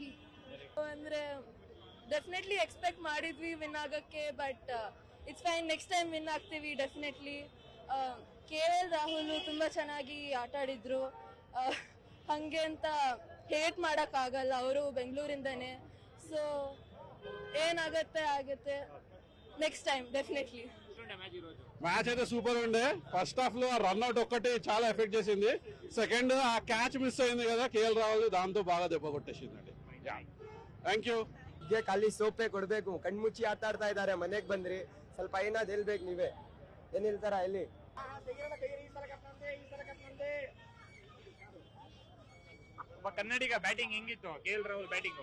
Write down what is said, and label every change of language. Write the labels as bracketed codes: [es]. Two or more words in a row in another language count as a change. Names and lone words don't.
[kn] ಅಂದ್ರೆ [en] definitely expect [kn] ಮಾಡಿದ್ವಿ ವಿನ್ ಆಗಕ್ಕೆ, [en] but it's fine. next time win [kn] ಆಗ್ತೀವಿ ಡೆಫಿನೆಟ್ಲಿ. KL ರಾಹುಲ್ ತುಂಬಾ ಚೆನ್ನಾಗಿ ಆಟ ಆಡಿದ್ರು, ಹಂಗೆ ಅಂತ ಹೇಟ್ ಮಾಡಕ್ ಆಗಲ್ಲ, ಅವರು ಬೆಂಗಳೂರಿಂದಾನೆ. ಸೊ ಏನಾಗತ್ತೆ ಆಗತ್ತೆ, [en] next time definitely. [te] మ్యాచ్ అయితే సూపర్ ఉండే. [en] first half [te] లో ఆ రన్అట్ ఒక్కటి చాలా ఎఫెక్ట్ చేసింది. సెకండ్ ఆ [en] catch miss [te] అయింది కదా KL రాహుల్, దాంతో బాగా దెబ్బ కొట్టేసిందండి. [en] Thank you. [kn] ಈಗ ಖಾಲಿ ಸೋಪೆ ಕೊಡ್ಬೇಕು, ಕಣ್ಮುಚ್ಚಿ ಆಟ ಆಡ್ತಾ ಇದಾರೆ. ಮನೆಗ್ ಬಂದ್ರಿ, ಸ್ವಲ್ಪ ಏನಾದ್ ಹೇಳ್ಬೇಕು ನೀವೇ. ಏನ್ ಹೇಳ್ತಾರ ಇಲ್ಲಿ? ಕನ್ನಡಿಗ ಬ್ಯಾಟಿಂಗ್ ಹೆಂಗಿತ್ತು? KL ರಾಹುಲ್ ಬ್ಯಾಟಿಂಗ್